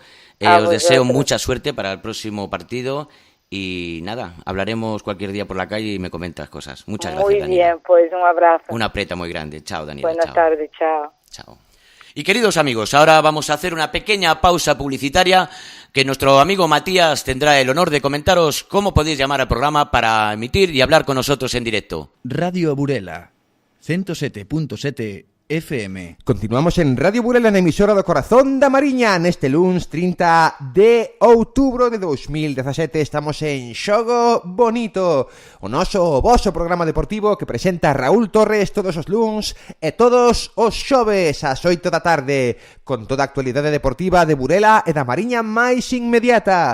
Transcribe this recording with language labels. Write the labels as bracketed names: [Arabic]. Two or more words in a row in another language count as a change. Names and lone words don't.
[Spanish] Os deseo mucha suerte para el próximo partido y nada, hablaremos cualquier día por la calle y me comentas cosas. Muchas gracias, Daniela. Muy bien, pues un abrazo. Una apreta muy grande. Chao, Daniela. Buenas tardes, chao. Chao. Y queridos amigos, ahora vamos a hacer una pequeña pausa publicitaria que nuestro amigo Matías tendrá el honor de comentaros cómo podéis llamar al programa para emitir y hablar con nosotros en directo. Radio Burela, 107.7 FM. [Galician] Continuamos en Radio Burela, na emisora do Corazón da Mariña. Neste luns 30 de outubro de 2017 estamos en Xogo Bonito, o noso voso programa deportivo que presenta Raúl Torres todos os luns e todos os xoves ás 8 da tarde, con toda a actualidade deportiva de Burela e da Mariña máis inmediata.